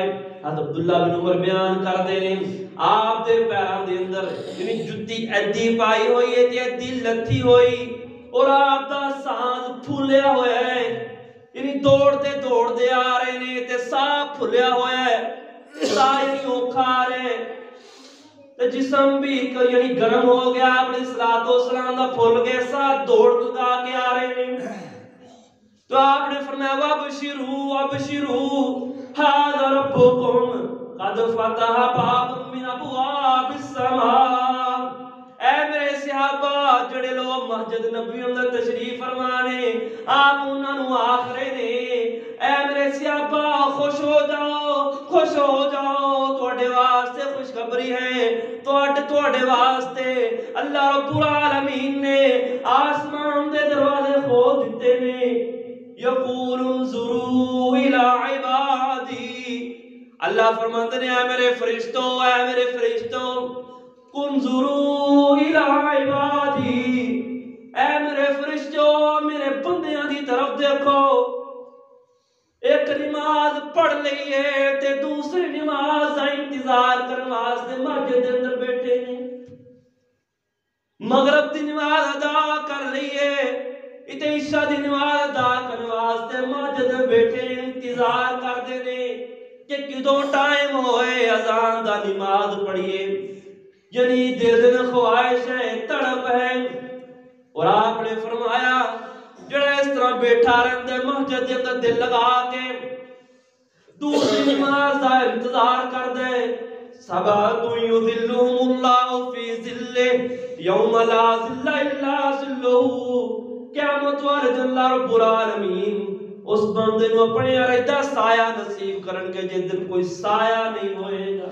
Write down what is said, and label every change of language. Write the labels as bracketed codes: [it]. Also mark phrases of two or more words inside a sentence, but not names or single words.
[pa] حضرت عبداللہ بن عمر بیان کر دے نے آپ دے پیران دے اندر یعنی جتی ایدی پائی ہوئی ہے تے ایدی لتھی ہوئی اور آپ دا سانس پھولیا ہویا ہے، یعنی دوڑ دے آ رہے نے تے سانس پھولیا ہویا ہے، سایہ نہیں اوکھا آ رہے تے جسم بھی یعنی گرم ہو گیا، اپنے صلاۃ و سلام دا پھول گئے، ساتھ دوڑ لگا کے آ رہے نے۔ [ur] تو آپ نے فرمایا [ar] وابشروا وابشروا ھذا ربکم قد فتح باب من ابواب السماء۔ [pa] اے میرے صحابہ جڑے لوگ مسجد نبوی اندر تشریف فرمانے آپ انہاں نوں آکھ رہے نے اے میرے صحابہ خوش ہو جاؤ، خوش ہو جاؤ، تواڈے واسطے خوشخبری ہے، تواڈے واسطے اللہ رب العالمین نے آسمان دے دروازے کھول دتے نے۔ [ar] یقول انظروا الی عبادی، [ur] اللہ فرماتے ہیں اے میرے فرشتوں، اے میرے فرشتوں، [ar] انظروا الی عبادی، [ur] اے میرے فرشتوں میرے بندیاں دی طرف دیکھو۔ [pa] ایک نماز پڑھ لئیے تے دوسری نماز دا انتظار کرنے واسطے مسجد دے اندر بیٹھے نے۔ مغرب دی نماز ادا کر لئیے اتے عشاء دی نماز ادا کرنے واسطے مسجد دے بیٹھے انتظار کردے نے کہ کدوں ٹائم ہوئے اذان دا نماز پڑھیے، یعنی دل میں خواہش ہے، تڑپ ہے۔ اور آپ نے فرمایا جڑا اس طرح بیٹھا رہتا ہے مسجد دے اندر دل لگا کے دوسری نماز دا انتظار کر دے، [ar] سبعۃ یظلهم اللہ فی ظلہ یوم لا ظل الا ظلہ، [pa] قیامت والے دن اللہ رب العالمین اس بندے نو اپنے علیحدہ سایہ نصیب کرن کے جس دن کوئی سایہ نہیں ہوئے گا۔